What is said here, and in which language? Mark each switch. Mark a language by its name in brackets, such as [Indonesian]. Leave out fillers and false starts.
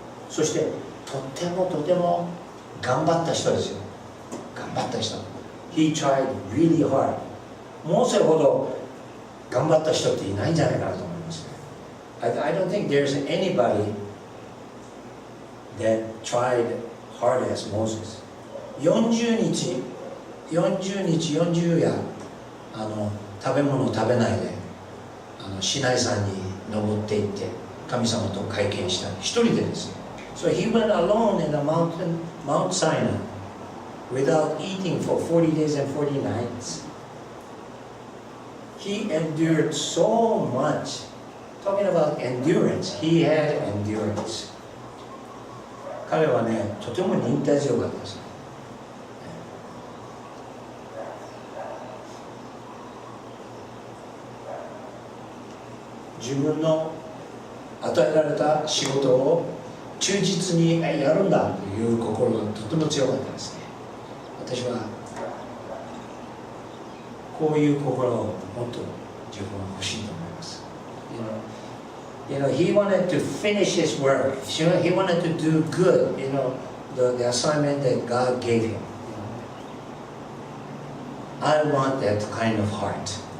[Japanese] そして、とても頑張った人ですよ。頑張った人。 [English] He tried really hard. [Japanese] モーセほど頑張った人っていないんじゃないかなと思いますね。 [English] I don't think there's anybody that tried hard as Moses. [Japanese] 40日40夜食べ物を食べないでシナイ山に登っていって神様と会見した一人でですね。 [English] So he went alone in the Mount Sinai without eating for 40 days and 40 nights. He endured so much. Talking about endurance, he had endurance. [Japanese] 彼はね、とても忍耐強かったです。自分の与えられた仕事を忠実にやるんだという心がとても強かったですね。私はこういう心をもっと自分は欲しいと思います。 [English] He wanted to finish his work. He wanted to do good, the assignment that God gave him. I want that kind of heart.